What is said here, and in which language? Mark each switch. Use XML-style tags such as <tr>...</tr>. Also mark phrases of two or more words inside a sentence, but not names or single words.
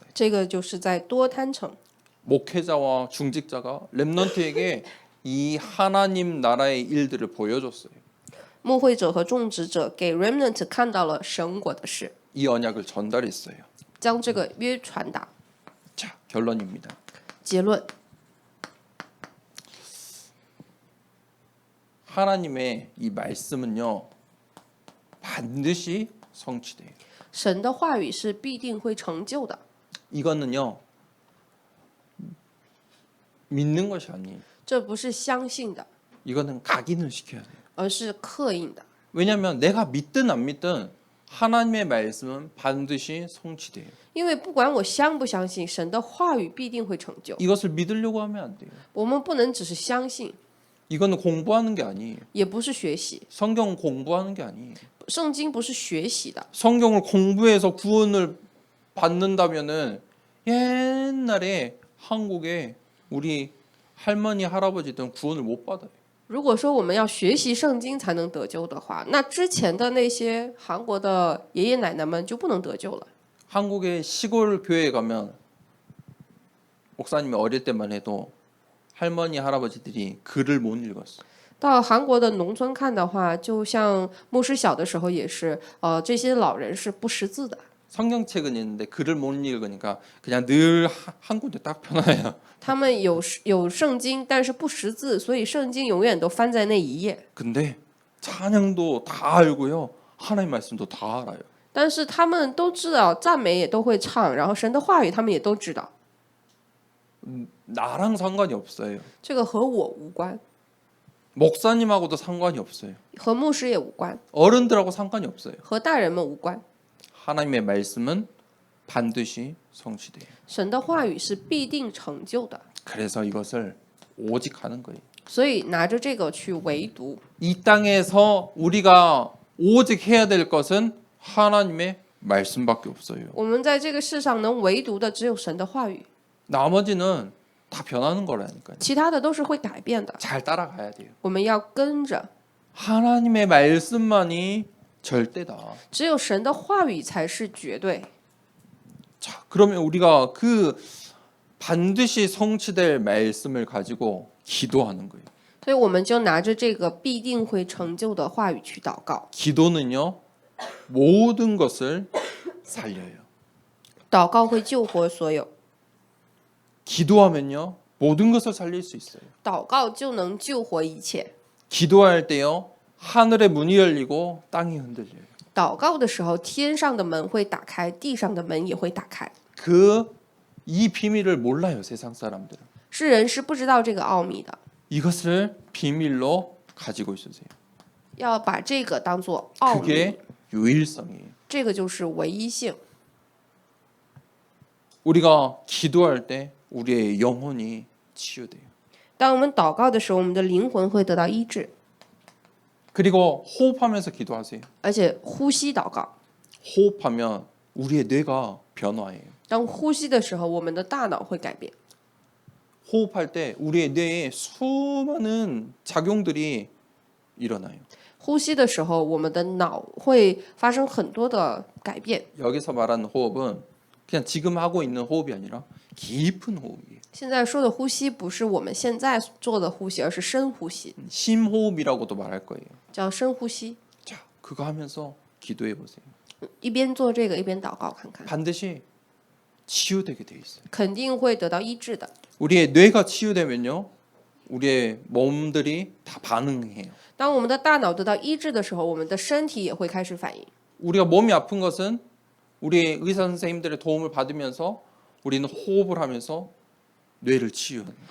<zh>这个就是在多摊城。</zh> <ko>목회자와 중직자가 렘넌트에게 이 하나님 나라의 일들을 보여줬어요.</ko> <zh>牧会者和种植者给 remnant 看到了神国的事，</zh> <ko>이 언약을 전달했어요.</ko> <zh>将这个约传达。</zh> <ko>자, 결론입니다.</ko> <zh>结论，</zh> <ko>하나님의 이 말씀은요 반드시 성취돼요.</ko> <zh>神的话语是必定会成就的，</zh> <ko>이거는요 믿는 것이 아니에요.</ko> <zh>这不是相信的，</zh> <ko>이거는 각인을 시켜야 돼요.</ko> <zh>而是刻印的。</zh> <ko>왜냐하면 내가 믿든 안 믿든 하나님의 말씀은 반드시 성취돼요.</ko> <zh>因为不管我相不相信，神的话语必定会成就。</zh> <ko>이것을 믿으려고 하면 안 돼요.</ko> <zh>我们不能只是相信，</zh> <ko>이거는 공부하는 게 아니에요.</ko> <zh>也不是学习。</zh> <ko>성경 공부하는 게 아니에요.</ko> <zh>圣经不是学习的，</zh> <ko>성경을 공부해서 구원을 받는다면은 옛날에 한국에 우리 할머니 할아버지들은 구원을 못 받아요.</ko> <zh>如果说我们要学习圣经才能得救的话，那之前的那些韩国的爷爷奶奶们就不能得救了。</zh> <ko>한국의 시골 교회에 가면 목사님이 어릴 때만 해도 할머니 할아버지들이 글을 못 읽었어.</ko> <zh>到韩国的农村看的话，就像牧师小的时候也是，这些老人是不识字的。</zh> <ko>성경책은 있는데 글을 못 읽으니까 그냥 늘 한 군데 딱 펴놔요. 他们有圣经，但是不识字，所以圣经永远都翻在那一页。 근데 찬양도 다 알고요. 하나님 말씀도 다 알아요.</ko> <zh>但是他们都知道赞美也都会唱，然后神的话语他们也都知道，</zh> <ko>나랑 상관이 없어요.</ko> <zh>这个和我无关，</zh> <ko>목사님하고도 상관이 없어요.</ko> <zh>和牧师也无关，</zh> <ko>어른들하고 상관이 없어요.</ko> <zh>和大人们无关。</zh> <ko>하나님의 말씀은 반드시 성취돼요.</ko> <zh>神的话语是必定成就的，</zh> <ko>그래서 이것을 오직 하는 거예요.</ko> <zh>所以拿着这个去唯独。</zh> <ko>이 땅에서 우리가 오직 해야 될 것은 하나님의 말씀밖에 없어요.</ko> <zh>我们在这个世上能唯独的只有神的话语，</zh> <ko>나머지는 다 변하는 거라니까요.</ko> <zh>其他的都是会改变的，</zh> <ko>잘 따라가야 돼요.</ko> <zh>我们要跟着。</zh> <ko>하나님의 말씀만이 절대다.</ko> <zh>只有神的话语才是绝对。</zh> <ko>자, 그러면 우리가 그 반드시 성취될 말씀을 가지고 기도하는 거예요.</ko> <zh>所以我们就拿着这个必定会成就的话语去祷告。</zh> <ko>기도는요, 모든 것을 살려요.</ko> <zh>祷告会救活所有，</zh> <ko>기도하면요, 모든 것을 살릴 수 있어요.</ko> <zh>祷告就能救活一切。</zh> <ko>기도할 때요, 하늘의 문이 열리고 땅이 흔들려요.</ko> <zh>祷告的时候，天上的门会打开，地上的门也会打开。</zh> <ko>이 비밀을 몰라요, 세상 사람들은.</ko> <zh>世人是不知道这个奥秘的，</zh> <ko>이것을 비밀로 가지고 있으세요.</ko> <zh>要把这个当做奥秘，</zh> <ko>그게 유일성이에요.</ko> <zh>这个就是唯一性。</zh> <ko>우리가 기도할 때 우리의 영혼이 치유돼요.</ko> <zh>当我们祷告的时候，我们的灵魂会得到医治，</zh> <ko>그리고 호흡하면서 기도하세요.</ko> <zh>而且呼吸祷告。</zh> <ko>호흡하면 우리의 뇌가 변화해요.</ko> <zh>当呼吸的时候，我们的大脑会改变。</zh> <ko>호흡할 때 우리의 뇌에 수많은 작용들이 일어나요.</ko> <zh>呼吸的时候，我们的脑会发生很多的改变。</zh> <ko>여기서 말하는 호흡은 그냥 지금 하고 있는 호흡이 아니라 깊은 호흡이에요.</ko> <zh>现在说的呼吸不是我们现在做的呼吸，而是深呼吸，</zh> <ko>심호흡이라고도 말할 거예요.</ko> <zh>叫深呼吸。</zh> <ko>자, 그거 하면서 기도해 보세요.</ko> <zh>一边做这个一边祷告看看，</zh> <ko>반드시 치유되게 돼 있어요.</ko> <zh>肯定会得到医治的。</zh> <ko>우리의 뇌가 치유되면요, 우리의 몸들이 다 반응해요.</ko> <zh>当我们的大脑得到医治的时候，我们的身体也会开始反应。</zh> <ko>우리가 몸이 아픈 것은 우리 의사 선생님들의 도움을 받으면서 우리는 호흡을 하면서 뇌를 치유하는 거예요.</ko>